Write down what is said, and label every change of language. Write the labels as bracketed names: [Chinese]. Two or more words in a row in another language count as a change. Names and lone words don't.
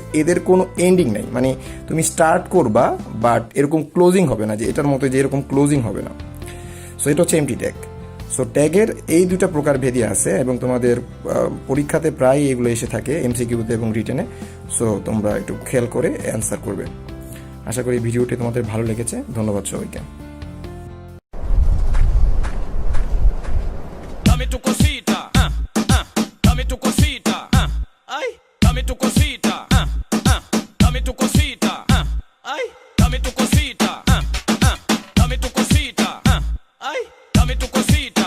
[Bangla] এদের কোনো এন্ডিং নাই, মানে তুমি স্টার্ট করবা বাট এরকম ক্লোজিং হবে না, যে এটার মতো যে এরকম ক্লোজিং হবে না। সো এটা হচ্ছে [English] empty tag. [Bangla] সো ট্যাগের এই দুটা প্রকার ভেদে আছে, এবং তোমাদের পরীক্ষাতে প্রায় এগুলো এসে থাকে এমসিকিউতে এবং রিটেনে। সো তোমরা একটু খেয়াল করে অ্যান্সার করবে। আশা করি ভিডিওটি তোমাদের ভালো লেগেছে। ধন্যবাদ সবাইকে। [Spanish] Dame tu cosita, dame tu cosita, ay, dame tu cosita, dame tu cosita, ay, dame tu cosita, dame tu cosita, ay, dame tu cosita.